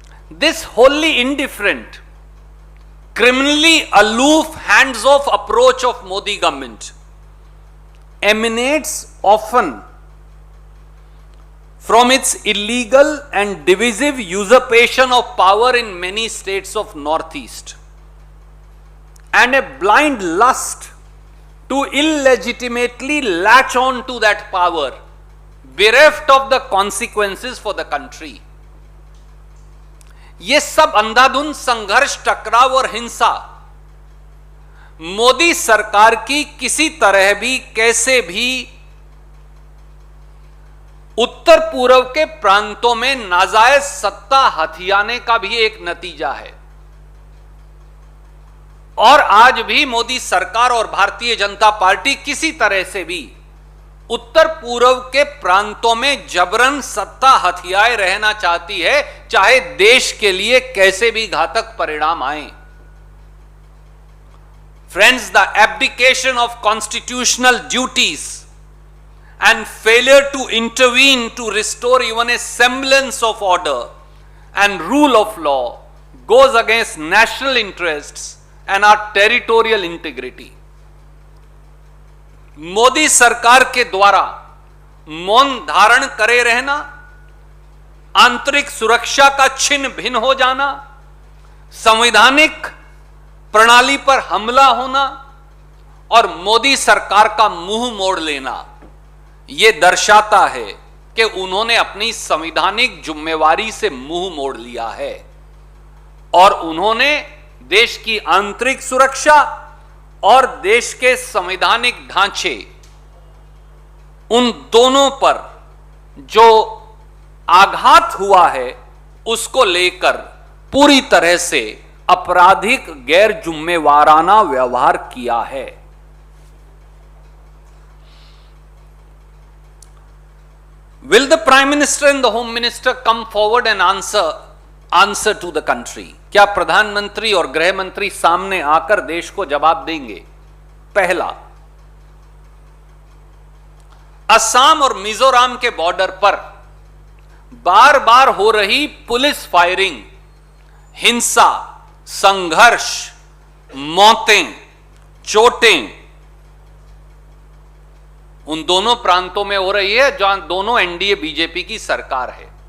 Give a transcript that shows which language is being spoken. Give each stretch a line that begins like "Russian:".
English: This wholly indifferent, criminally aloof, hands-off approach of Modi government emanates often from its illegal and divisive usurpation of power in many states of Northeast, and a blind lust to illegitimately latch on to that power, bereft of the consequences for the country.
Hindi: ये सब अंधाधुंध संघर्ष, टकराव और हिंसा मोदी सरकार की किसी तरह भी, कैसे भी उत्तर पूर्व के प्रांतों में नाजायज सत्ता हथियाने का भी एक नतीजा है। और आज भी मोदी सरकार और भारतीय जनता पार्टी किसी तरह से भी उत्तर पूर्व के प्रांतों में जबरन सत्ता हथियाए रहना चाहती है, चाहे देश के लिए कैसे भी घातक परिणाम आए।
English: Friends, the abdication of constitutional duties and failure to intervene to restore even a semblance of order and rule of law goes against national interests and our territorial integrity.
Hindi: Modi सरकार के द्वारा मौन धारण करे रहना, आंतरिक सुरक्षा का छिन्न भिन्न हो जाना, संवैधानिक प्रणाली पर हमला होना और मोदी सरकार का मुंह मोड़ लेना, यह दर्शाता है कि उन्होंने अपनी संवैधानिक जिम्मेवारी से मुंह मोड़ लिया है और उन्होंने देश की आंतरिक सुरक्षा और देश के संवैधानिक ढांचे, उन दोनों पर जो आघात हुआ है उसको लेकर पूरी तरह से आपराधिक गैर जिम्मेवाराना व्यवहार किया है।
English: Will the Prime Minister and the Home Minister come forward and answer to the country?
Hindi: क्या प्रधानमंत्री और गृह मंत्री सामने आकर देश को जवाब देंगे? पहला, असम और मिजोरम के बॉर्डर पर बार बार हो रही पुलिस फायरिंग, हिंसा, संघर्ष, मौतें, चोटें उन दोनों प्रांतों में हो रही है जहां दोनों एनडीए बीजेपी की सरकार है।